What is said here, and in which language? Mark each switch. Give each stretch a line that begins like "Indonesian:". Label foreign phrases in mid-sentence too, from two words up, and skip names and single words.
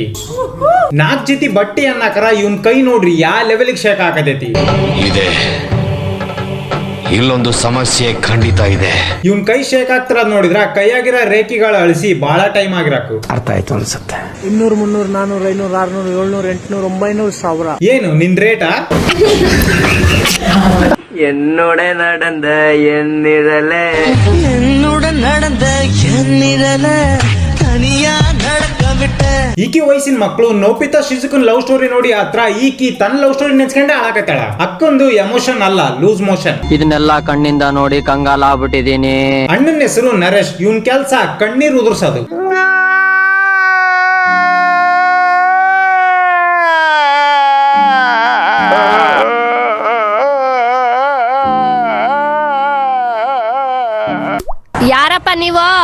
Kannada: 4 ಜೊತೆ ಬಟ್ಟೆ ಅನ್ನಕರ ಇವನ್ ಕೈ ನೋಡ್ರಿ ಯಾವ ಲೆವೆಲ್ಗೆ ಶೇಕ್ ಆಗತೈತಿ. ಇಲ್ಲೊಂದು ಸಮಸ್ಯೆ ಖಂಡಿತ ಇದೆ. ಇವನ್ ಕೈ ಶೇಕ್ ಆಗ್ತಿರೋದ್ ನೋಡಿದ್ರ ಕೈಯಾಗಿರೋ ರೇಖೆಗಳು ಅಳಿಸಿ ಬಹಳ ಟೈಮ್ ಆಗಿರಾಕು. ಅರ್ಥ ಆಯ್ತು ಅನ್ಸುತ್ತೆ. 200, 300, 400, 500, 600, 700, 800, 900, 1000. ಏನು ನಿನ್ ರೇಟಾ?
Tamil: என்னோட நடந்த எண்ணிரலே தனியா நடக்க விட்ட.
Kannada: ಈಕಿ ವಯಸ್ಸಿನ ಮಕ್ಕಳು ನೋಪಿತಾ ಶಿಜುಕನ್
English: love story
Kannada: ನೋಡಿ ಹತ್ರ ಈಕಿ ತನ್ನ
English: love story
Kannada: ನೆನ್ಸ್ಕೊಂಡೆ ಆಳಕತ್ತಾಳ. ಅಕ್ಕೊಂದು ಎಮೋಷನ್ ಅಲ್ಲ,
English: loose motion.
Kannada: ಇದನ್ನೆಲ್ಲ ಕಣ್ಣಿಂದ ನೋಡಿ ಕಂಗಾಲ ಆಗ್ಬಿಟ್ಟಿದೀನಿ. ಅಣ್ಣನ ಹೆಸರು ನರೇಶ್. ಇವನ್ ಕೆಲ್ಸ ಕಣ್ಣೀರ್ ಉದುರ್ಸೋದು. ಯಾರಪ್ಪ ನೀವು?